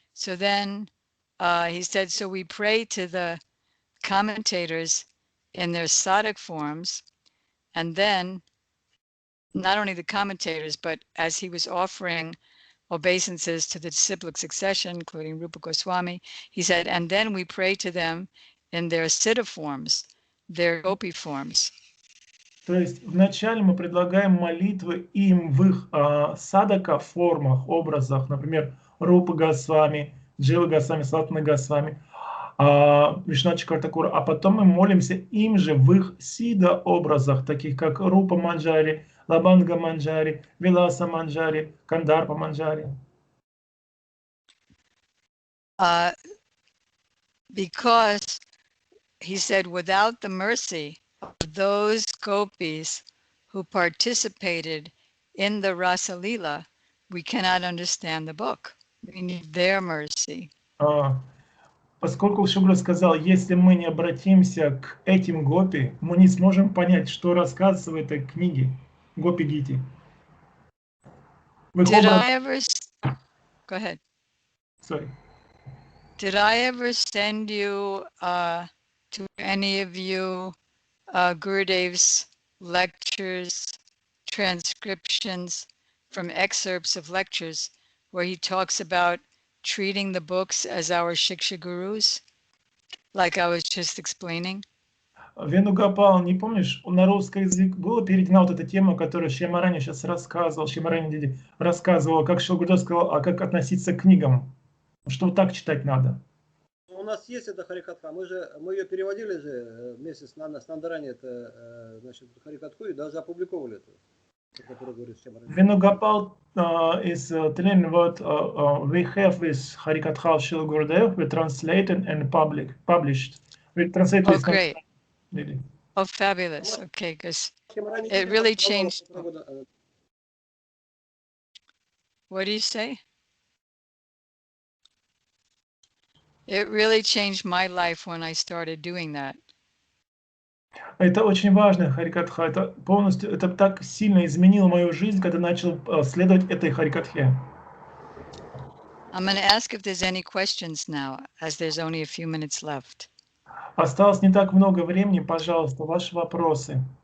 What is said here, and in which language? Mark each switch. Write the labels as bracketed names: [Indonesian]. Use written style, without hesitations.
[English] So then he said, so we pray to the commentators in their sadhak forms, and then not only the commentators, but as he was offering obeisances to the disciplic succession, including Rupa Goswami, he said, and then we pray to them in their siddha forms, their gopi forms. [Russian] То есть вначале мы предлагаем молитвы им в их садака формах, образах, например, Рупа Госвами, Джива Госвами, Сватана Госвами, Вишванатха Чакрабарти Тхакура, а потом мы молимся им же в их сида образах, таких как Рупа Манджари, Лабанга Манджари, Виласа Манджари, Кандарпа Манджари. [English] Because he said, without the mercy of those gopis who participated in the Rasa Lila, we cannot understand the book. We need their mercy. [Russian] Поскольку Шугра сказал, если мы не обратимся к этим гопи, мы не сможем понять, что рассказывается в этой книге Гопи Гити. [English] Did I ever... Go ahead. Sorry. Did I ever send you to any of you Gurudev's lectures, transcriptions from excerpts of lectures where he talks about treating the books as our Shiksha Gurus, like I was just explaining? [Russian] Венугопал, не помнишь, на русский язык была переведена вот эта тема, которую Шьямарани сейчас рассказывал, Шьямарани Диди рассказывал, как Шилгурдев сказал, а как относиться к книгам, что вот так читать надо. У нас есть эта харикатха, мы ее переводили же вместе с Нандарани, это, значит, харикатху, и даже опубликовали это, который говорит Шьямарани. [English] Venugopal is telling what we have this Harikatha of Srila Gurudev, we translated and published. We translated Oh, great. Really. Oh, fabulous. Okay, because it really changed. What do you say? It really changed my life when I started doing that. [Russian] Это очень важно, Харикатха. Это полностью, это так сильно изменило мою жизнь, когда начал следовать этой Харикатхе. [English] I'm going to ask if there's any questions now, as there's only a few minutes left. [Russian] Осталось не так много времени, пожалуйста, ваши вопросы.